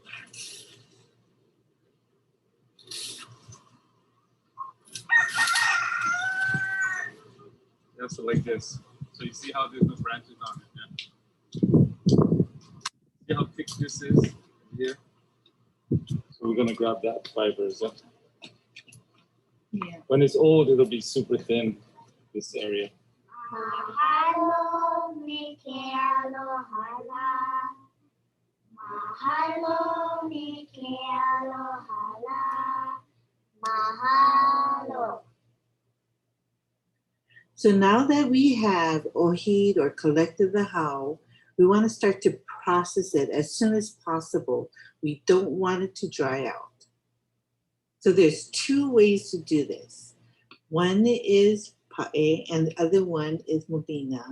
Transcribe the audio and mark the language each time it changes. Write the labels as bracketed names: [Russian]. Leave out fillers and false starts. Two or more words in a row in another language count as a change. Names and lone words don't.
[English] Yeah, so like this. So you see how there's no branches on it, yeah? See how thick this is here? So we're gonna grab that fibers. Yeah? Yeah. When it's old, it'll be super thin, this area. [Hawaiian] Mahalo me ke alohala. Mahalo me ke alohala. [English] Mahalo. So now that we have ohi'd or collected the hau, we want to start to process it as soon as possible. We don't want it to dry out. So there's two ways to do this. One is pa'e and the other one is modina.